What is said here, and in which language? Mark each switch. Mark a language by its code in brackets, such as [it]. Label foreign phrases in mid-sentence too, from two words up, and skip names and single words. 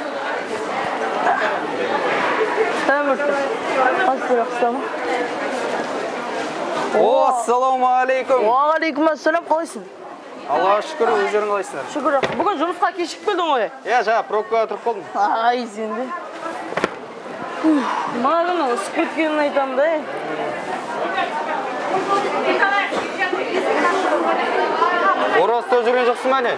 [tr] Burada. Azizler abla. [ar] السلام عليكم. وعليكم السلام, қалайсың? [kk] Аллаға шүкір, өздерің қалайсыңдар? Шүкір. Бүгін жұмысқа кешігіп келдің ғой? Жаңа пробкаға тұрып қалдым. Ай, сен де. Маған ысып кеткенін айтамын да. Ораза ұстап жүрген жоқсың ба не?